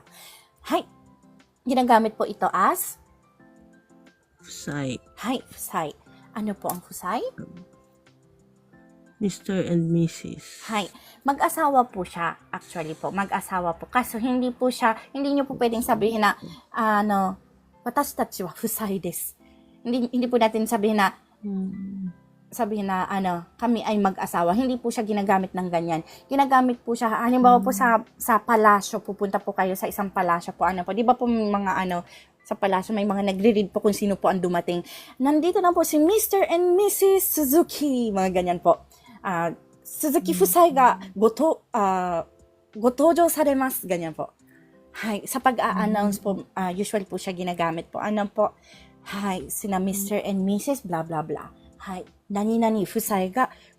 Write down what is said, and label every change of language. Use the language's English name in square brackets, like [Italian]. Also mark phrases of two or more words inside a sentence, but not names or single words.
[Filipino] Hay, ginagamit po ito as [Japanese] Fusay. [Filipino] hay, fusay. Ano po ang fusay? [English] Mr. and Mrs. [Filipino] Hay. Mag-asawa po siya. Actually po, mag-asawa po. Kaso hindi niyo po pwedeng sabihin na, [Japanese] 私たち は 夫妻 です. [Filipino] Hindi po natin sabihin na, kami ay mag-asawa. Hindi po siya ginagamit ng ganyan. Ginagamit po siya, halimbawa po sa palasyo, pupunta po kayo sa isang palasyo po. Di ba po mga sa palasyo, may mga nagre-read po kung sino po ang dumating. Nandito na po si [English] Mr. and Mrs. [Filipino] Suzuki. Mga ganyan po. [Japanese] 鈴木 夫妻 が ご登場 されます. [Filipino] Ganyan po. Hay, sa pag-a-announce po, usually po siya ginagamit po. Hay, sina [English] Mr. and Mrs. blah blah blah. [Filipino] Hay, [Japanese] 何々 夫妻 が